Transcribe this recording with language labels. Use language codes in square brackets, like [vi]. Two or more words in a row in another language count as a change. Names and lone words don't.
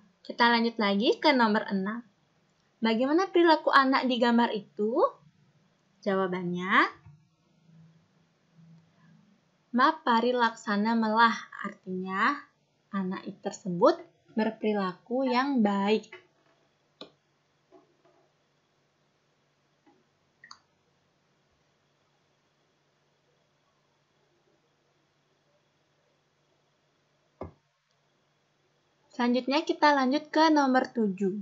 [id] Kita lanjut lagi ke nomor 6. Bagaimana perilaku anak di gambar itu? Jawabannya, [ban] mapari laksana melah, [id] artinya anak tersebut berperilaku yang baik. Selanjutnya kita lanjut ke nomor 7.